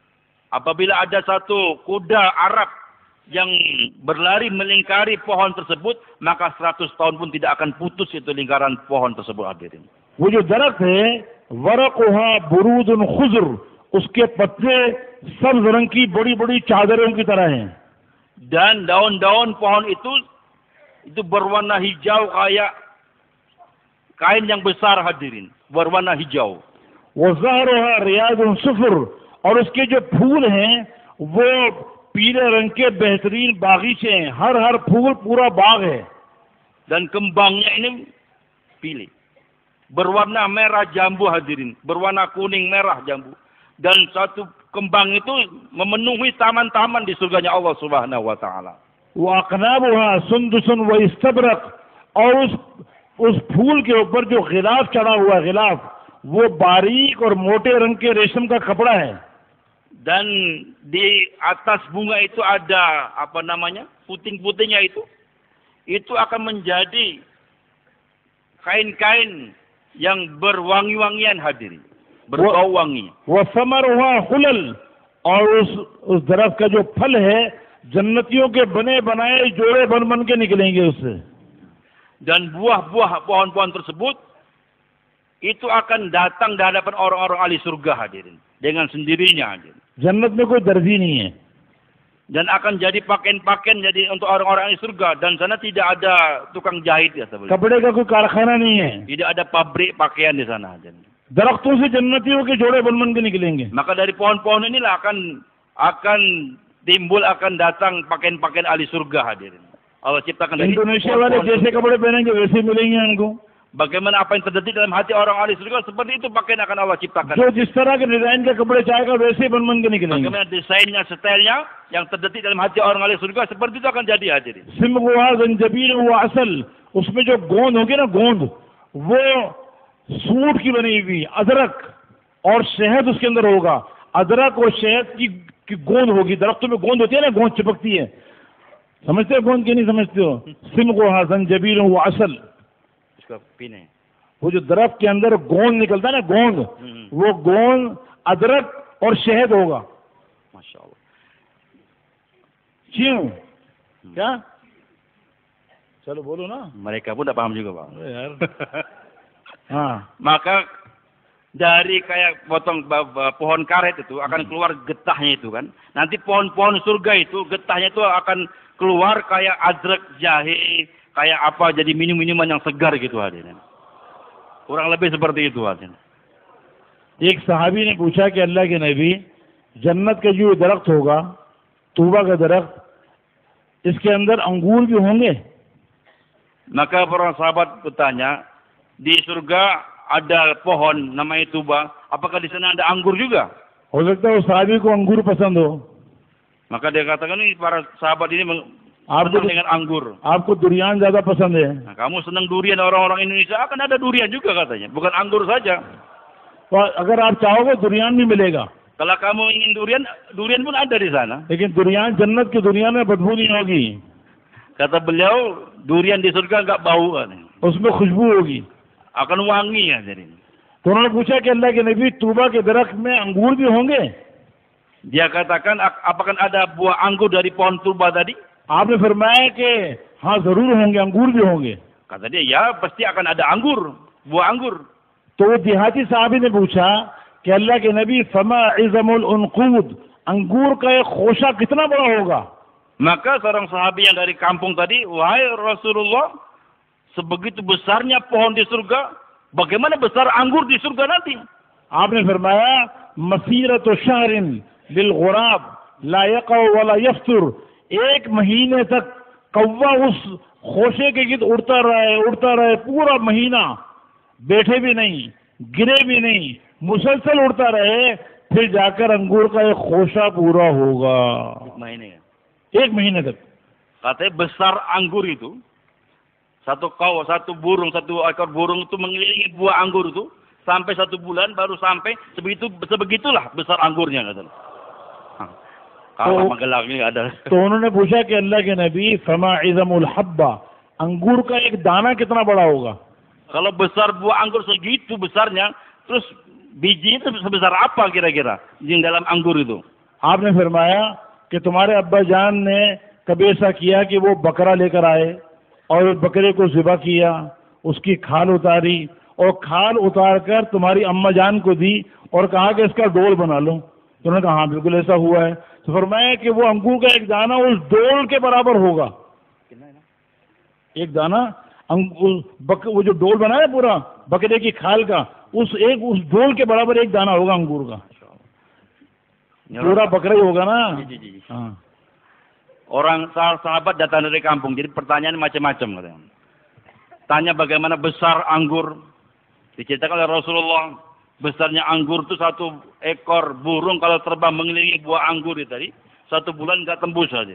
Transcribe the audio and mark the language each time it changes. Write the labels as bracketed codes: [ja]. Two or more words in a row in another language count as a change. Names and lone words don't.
[id] Apabila ada satu kuda Arab yang berlari melingkari pohon tersebut, maka 100 tahun pun tidak akan putus itu lingkaran pohon tersebut, hadirin. [ur] وہ جو درخت ہے [ar] ورقها برود خضر, [ur] اس کے پتے سبز رنگ کی بڑی بڑی چادروں کی طرح ہیں. [id] Dan daun-daun pohon itu berwarna hijau kayak kain yang besar, hadirin, berwarna hijau. [ar] وزهرها رياض صفر, [ur] اور اس کے جو پھول ہیں وہ پیلے رنگ کے بہترین باغیچے ہیں. ہر پھول پورا باغ ہے. [id] Dan kembangnya ini pilih berwarna merah jambu, hadirin, berwarna kuning merah jambu. Dan satu kembang itu memenuhi taman-taman di surganya Allah [ar] سبحانه وتعالى. وأقنابها سندس وإستبرق, [ur] اور اس پھول کے اوپر جو غلاف چڑھا ہوا ہے، غلاف، وہ باریک اور موٹے رنگ کے ریشم کا کپڑا ہے. [id] Dan di atas bunga itu ada apa namanya, puting-putingnya itu akan menjadi kain-kain yang berwangi-wangian, hadirin, berbau wangi. [ar] وثمرها حلل, [ur] اور اس درخت کا جو پھل ہے جنتیوں کے بنے بنائے جوڑے بن بن کے نکلیں گے اس سے. [id] Dan buah-buah pohon-pohon tersebut itu akan datang di hadapan orang-orang ahli surga, hadirin, dengan sendirinya, hadirin. [ur] جنت میں کوئی درزی نہیں ہے. [id] Dan akan jadi pakaian-pakaian jadi untuk orang-orang ahli surga, dan sana tidak ada tukang jahit, ya sahabat. [ur] کپڑے کا کوئی کارخانہ نہیں ہے. [id] Tidak ada pabrik pakaian di sana, hadirin. [ur] درختوں سے جنتیوں کے جوڑے بن بن کے نکلیں گے. [id] Maka dari pohon-pohon inilah akan timbul, akan datang pakaian-pakaian ahli surga, hadirin. Allah ciptakan dari [ur] انڈونیشیا والے جیسے کپڑے پہنیں گے ویسے ملیں گے ہم کو. [id] Bagaimana apa yang terjadi dalam hati orang ahli surga, seperti itu pakaian akan Allah ciptakan. [ur] جو جس طرح کے ڈیزائن کے کپڑے چاہے گا ویسے بن بن کے نکلیں گے. [id] Bagaimana desainnya, stylenya yang terjadi dalam hati orang ahli surga, seperti itu akan jadi, hadirin. [ar] صمغها زنجبيل وعسل, [ur] اس میں جو گوند ہوگی نا، گوند، وہ سوٹ کی بنی ہوئی، ادرک اور شہد اس کے اندر ہوگا. ادرک اور شہد کی گوند ہوگی. درختوں میں گوند ہوتی ہے نا، گوند چپکتی ہے۔ سمجھتے ہو گوند کی نہیں سمجھتے ہو? [ar] صمغها زنجبيل وعسل, [ur] پینے وہ جو درخت کے اندر گوند نکلتا ہے نا، گوند، وہ گوند، ادرک اور شہد ہوگا. [ar] ما شاء الله. [ur] کیوں؟ کیا؟ چلو بولو نا. [id] Mereka pun tak paham juga, Pak. [ur] یار۔ ہاں. [id] Maka dari kayak potong pohon karet itu akan keluar getahnya itu kan. Nanti pohon-pohon surga itu getahnya itu akan keluar kayak adrek, jahe, kayak apa, jadi minum-minuman yang segar gitu, hadirin. Kurang lebih seperti itu, hadirin. [ur] ایک صحابی نے پوچھا کہ اللہ کے نبی، جنت کا جو درخت ہوگا، طوبیٰ کا درخت، اس کے اندر انگور بھی ہوں گے? [id] Maka para sahabat bertanya, di surga ada pohon namanya tuba, apakah di sana ada anggur juga? [ur] ہو سکتا ہے اس صحابی کو انگور پسند ہو. [id] Maka dia katakan, ini para sahabat ini [ur] آپ کو [id] senang dengan anggur. [ur] آپ کو دوریان زیادہ پسند ہے. [id] Nah, kamu senang durian, orang-orang Indonesia akan ada durian juga katanya, bukan anggur saja. [ur] تو اگر آپ چاہو گے دوریان بھی ملے گا. [id] Kalau kamu ingin durian, durian pun ada di sana. [ur] لیکن دوریان، جنت کی دوریان میں بدبو نہیں ہوگی. [id] Kata beliau, durian di surga enggak bau, [ur] اس میں خوشبو ہوگی. [id] akan wangi, ya. Jadi [ur] تو انہوں نے پوچھا کہ اللہ کے نبی، طوبیٰ کے درخت میں انگور بھی ہوں گے? [id] dia katakan, apakah ada buah anggur dari pohon tuba tadi? [ur] آپ نے فرمایا کہ ہاں ضرور ہوں گے، انگور بھی ہوں گے. [id] Kata dia, ya pasti akan ada anggur, buah anggur. [ur] تو وہ دیہاتی صحابی نے پوچھا کہ اللہ کے نبی, [ar] فما عظم العنقود, [ur] انگور کا ایک خوشہ کتنا بڑا ہوگا? [id] Maka seorang sahabi yang dari kampung tadi, wahai Rasulullah, sebegitu besarnya pohon di surga, bagaimana besar anggur di surga nanti? [ur] آپ نے فرمایا, [ar] مسيرة شهر للغراب لا يقع ولا يفتر, [ur] ایک مہینے تک کوا اس خوشے کے گرد اڑتا رہے پورا مہینہ، بیٹھے بھی نہیں، گرے بھی نہیں، مسلسل اڑتا رہے، پھر جا کر انگور کا ایک خوشہ پورا ہوگا. ایک مہینے تک. [id] Katanya besar anggur itu, satu burung, satu ekor burung itu mengelilingi buah anggur itu sampai 1 bulan baru sampai sebegitulah besar anggurnya, kata. Kalau Magelang ini ada. [ur] تو انہوں نے پوچھا کہ اللہ کے نبی, [ar] فما عظم الحبة, [ur] انگور کا ایک دانہ کتنا بڑا ہوگا? [id] Kalau besar buah anggur segitu besarnya, terus bijinya itu sebesar apa kira-kira yang dalam anggur itu? [ur] آپ نے فرمایا کہ تمہارے ابا جان نے کبھی ایسا کیا کہ وہ بکرا لے کر آئے اور اس بکرے کو ذبح کیا، اس کی کھال اتاری اور کھال اتار کر تمہاری اماں جان کو دی اور کہا کہ اس کا ڈول بنا لو? تو انہوں نے کہا ہاں بالکل ایسا ہوا ہے۔ تو فرمایا کہ وہ انگور کا ایک دانہ اس ڈول کے برابر ہوگا. ایک دانہ وہ جو ڈول بنا ہے پورا بکرے کی کھال کا، اس ڈول کے برابر ایک دانہ ہوگا انگور کا. پورا بکرا ہی ہوگا نا. جی. ہاں. [id] Orang sahabat datang dari kampung, jadi pertanyaan macam-macam katanya. Tanya bagaimana besar anggur. Diceritakan oleh Rasulullah, besarnya anggur itu 1 ekor burung kalau terbang mengelilingi buah anggur itu tadi, 1 bulan nggak tembus saja.